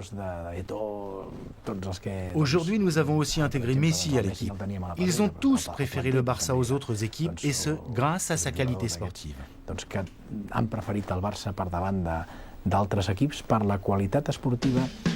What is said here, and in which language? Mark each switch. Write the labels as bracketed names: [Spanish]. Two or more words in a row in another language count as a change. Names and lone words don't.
[French] Aujourd'hui, nous avons aussi intégré Messi à l'équipe. Ils ont tous préféré le Barça aux autres équipes, et ce, grâce à sa qualité sportive. [Catalan] Han preferit el Barça per davant d'altres equips per la qualitat esportiva.